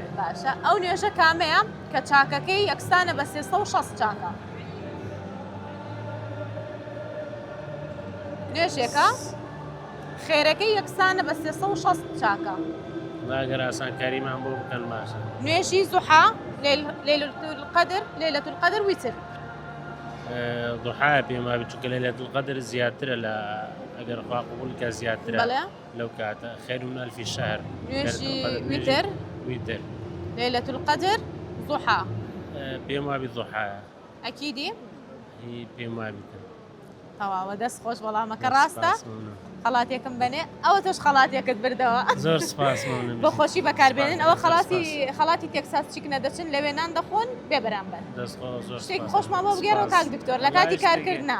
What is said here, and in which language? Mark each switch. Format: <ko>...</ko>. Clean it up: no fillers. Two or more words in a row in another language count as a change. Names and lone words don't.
<ckb>باشە ئەو نوێژە کامەیە کە چاکەکەی یەکسانە بە 360 چاکە نوێژێکە خێرەکەی یەکسانە بە 360 چاکە لاگەر ئاسانکاریمان بۆ بکەن باشە نوێژی زوحا ليلة القدر ویتر ضحا پێما بچووکە لەیلەت القەدر زیاترە لە ئەگەر خوا قبولکە زیاترە بەڵێ لەو کاتە</ckb> <ar>خێر من ئەلفی شەهر</ar> <ckb>نوێژی ویتر ویتر ليلة القدر ضحا پێم وابی ضحایە ئەکیدی هی پێم وابیتە تەواوە دەست خۆش وەڵامەکە ڕاستە خەڵاتێکم بنێ ئەوە تۆش خەڵاتێکت بردەوە زۆر سپاس بە خۆشی بەکاربێنن ئەوە خەڵاتی تێکساس چیکنە دەچن لەوێنان دەخۆن بێ بەرامبەر شتێکی خۆشمان بۆ بگێرەوە کاک دکتۆر لە کاتی کارکردنا</ckb>